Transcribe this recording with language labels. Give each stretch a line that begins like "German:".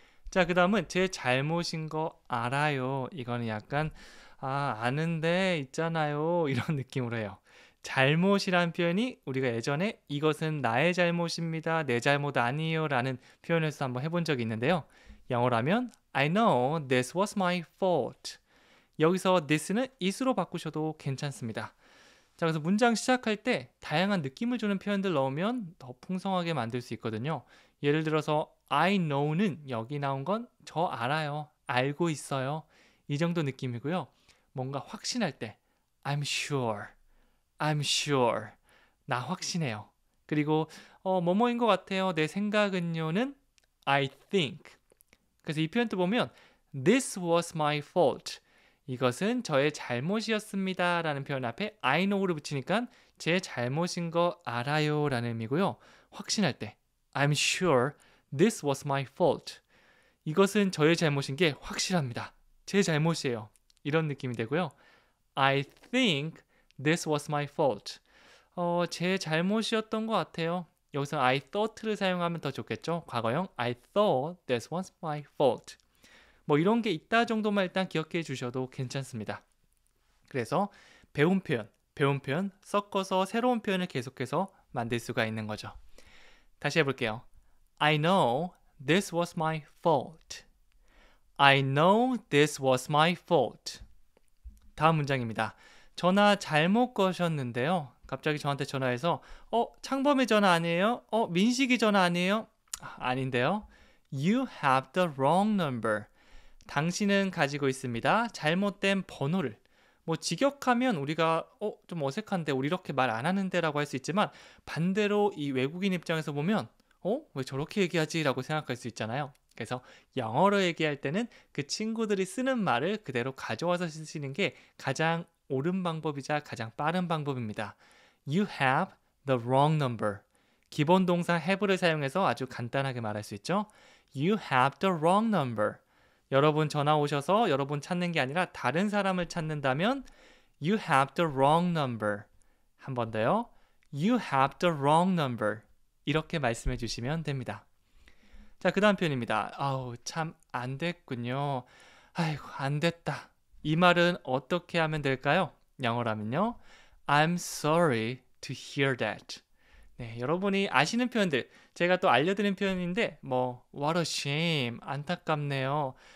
Korean: 자, 그 다음은 제 잘못인 거 알아요. 이거는 약간 아는데 있잖아요. 이런 느낌으로 해요. 잘못이란 표현이 우리가 예전에 이것은 나의 잘못입니다. 내 잘못 아니에요. 라는 표현에서 한번 해본 적이 있는데요.
English: 영어로 하면 I know this was my fault.
Korean: 여기서 this는 it으로 바꾸셔도 괜찮습니다. 자, 그래서 문장 시작할 때 다양한 느낌을 주는 표현들 넣으면 더 풍성하게 만들 수 있거든요. 예를 들어서
English: I know
Korean: 는 여기 나온 건 저 알아요. 알고 있어요. 이 정도 느낌이고요. 뭔가 확신할 때
English: I'm sure. I'm sure.
Korean: 나 확신해요. 그리고 뭐뭐인 것 같아요. 내 생각은요는
English: I think.
Korean: 그래서 이 표현도 보면
English: This was my fault.
Korean: 이것은 저의 잘못이었습니다. 라는 표현 앞에
English: I know
Korean: 를 붙이니까 제 잘못인 거 알아요. 라는 의미고요. 확신할 때
English: I'm sure this was my fault.
Korean: 이것은 저의 잘못인 게 확실합니다. 제 잘못이에요. 이런 느낌이 되고요.
English: I think this was my fault.
Korean: 제 잘못이었던 것 같아요. 여기서
English: I thought
Korean: 를 사용하면 더 좋겠죠. 과거형
English: I thought this was my fault.
Korean: 뭐 이런 게 있다 정도만 일단 기억해 주셔도 괜찮습니다. 그래서 배운 표현 섞어서 새로운 표현을 계속해서 만들 수가 있는 거죠. 다시 해볼게요.
English: I know this was my fault. I know this was my fault.
Korean: 다음 문장입니다. 전화 잘못 거셨는데요. 갑자기 저한테 전화해서 창범이 전화 아니에요? 민식이 전화 아니에요? 아닌데요.
English: You have the wrong number.
Korean: 당신은 가지고 있습니다. 잘못된 번호를. 뭐 직역하면 우리가 좀 어색한데 우리 이렇게 말 안 하는데 라고 할 수 있지만 반대로 이 외국인 입장에서 보면 왜 저렇게 얘기하지? 라고 생각할 수 있잖아요. 그래서 영어로 얘기할 때는 그 친구들이 쓰는 말을 그대로 가져와서 쓰시는 게 가장 옳은 방법이자 가장 빠른 방법입니다.
English: You have the wrong number.
Korean: 기본 동사 have를 사용해서 아주 간단하게 말할 수 있죠.
English: You have the wrong number.
Korean: 여러분 전화 오셔서 여러분 찾는 게 아니라 다른 사람을 찾는다면
English: You have the wrong number.
Korean: 한 번 더요.
English: You have the wrong number.
Korean: 이렇게 말씀해 주시면 됩니다. 자, 그 다음 표현입니다. 아우, 참 안 됐군요. 아이고, 안 됐다. 이 말은 어떻게 하면 될까요? 영어라면요.
English: I'm sorry to hear that.
Korean: 네, 여러분이 아시는 표현들, 제가 또 알려드린 표현인데,
English: what a shame,
Korean: 안타깝네요.